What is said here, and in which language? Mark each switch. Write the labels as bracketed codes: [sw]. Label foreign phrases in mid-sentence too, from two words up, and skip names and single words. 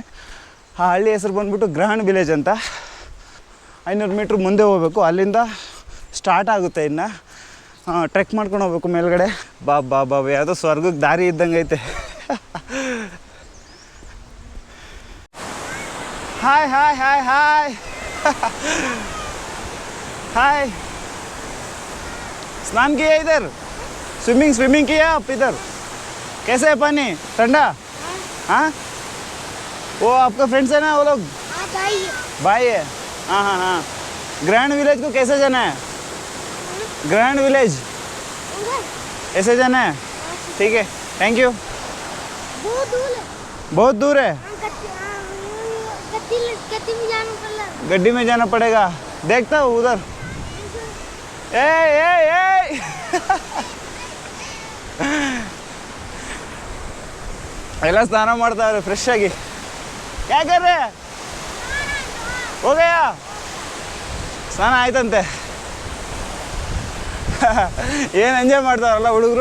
[kn] ಆ ಹಳ್ಳಿ ಹೆಸರು ಬಂದುಬಿಟ್ಟು ಗ್ರಹಣ ವಿಲೇಜ್ ಅಂತ. 500 ಮೀಟ್ರ್ ಮುಂದೆ ಹೋಗಬೇಕು, ಅಲ್ಲಿಂದ ಸ್ಟಾರ್ಟ್ ಆಗುತ್ತೆ. ಇನ್ನು ಟ್ರೆಕ್ ಮಾಡ್ಕೊಂಡು ಹೋಗ್ಬೇಕು ಮೇಲ್ಗಡೆ. ಬಾ ಯಾವುದೋ ಸ್ವರ್ಗಕ್ಕೆ ದಾರಿ ಇದ್ದಂಗೆ ಐತೆ. ಹಾಯ್ ಹಾಯ್ ಹಾಯ್ ಹಾಯ್ हाय. [hi] स्नान किया इधर? स्विमिंग किया आप इधर? कैसे है पानी? ठंडा? हाँ. वो आपका फ्रेंड्स है ना वो लोग? भाई है. हाँ. ग्रैंड विलेज को कैसे जाना है? ग्रैंड विलेज ऐसे जाना है? ठीक है, [en] thank you. [hi] बहुत दूर है. गड्डी में जाना पड़ेगा. देखता हूँ उधर. [kn] ए ಎಲ್ಲ ಸ್ನಾನ ಮಾಡ್ತಾವ್ರೆ ಫ್ರೆಶ್ ಆಗಿ. ಯಾಕಂದ್ರೆ ಹೋಗಯ್ಯ ಸ್ನಾನ ಆಯ್ತಂತೆ. ಏನು ಎಂಜಾಯ್ ಮಾಡ್ತಾರಲ್ಲ ಹುಡುಗರು.